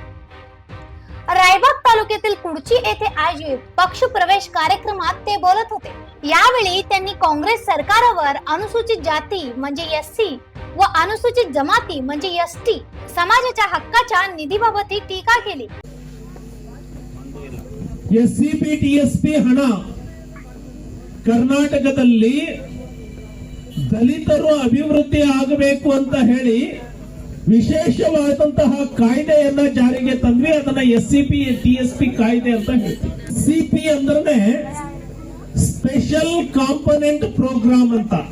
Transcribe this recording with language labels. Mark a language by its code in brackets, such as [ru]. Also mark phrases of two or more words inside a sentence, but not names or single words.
[mr] रायबाग तालुक्यातील कुडची येथे आयोजित पक्ष प्रवेश कार्यक्रमात ते बोलत होते. यावेळी त्यांनी काँग्रेस सरकारवर अनुसूचित जाती म्हणजे एससी व अनुसूचित जमाती म्हणजे एसटी समाजाच्या हक्काच्या निधीबाबत टीका केली. [kn] ಎಸ್ಸಿಪಿ ಟಿಎಸ್ಪಿ ಹಣ ಕರ್ನಾಟಕದಲ್ಲಿ ದಲಿತರು ಅಭಿವೃದ್ಧಿ ಆಗಬೇಕು ಅಂತ ಹೇಳಿ ವಿಶೇಷವಾದಂತಹ ಕಾಯ್ದೆಯನ್ನ ಜಾರಿಗೆ ತಂದ್ವಿ. ಅದನ್ನ ಎಸ್ಸಿಪಿ ಟಿಎಸ್ಪಿ ಕಾಯ್ದೆ ಅಂತ ಹೇಳ್ತೀವಿ. ಸಿಪಿ ಅಂದ್ರೆ [en] special component program [kn] ಅಂತ.